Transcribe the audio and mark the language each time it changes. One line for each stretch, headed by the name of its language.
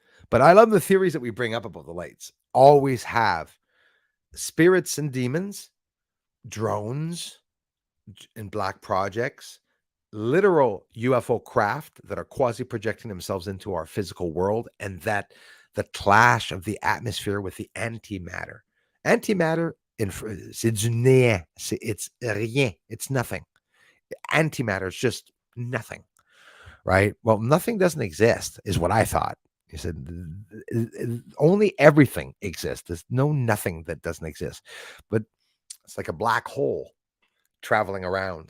English: But I love the theories that we bring up about the lights. Always have spirits and demons, drones and black projects, literal UFO craft that are quasi-projecting themselves into our physical world, and that the clash of the atmosphere with the antimatter.
French: Antimatter, c'est du néant.
English: It's
French: rien.
English: It's nothing. Antimatter is just nothing, right? Well, nothing doesn't exist, is what I thought. He said, only everything exists. There's no nothing that doesn't exist. But it's like a black hole traveling around.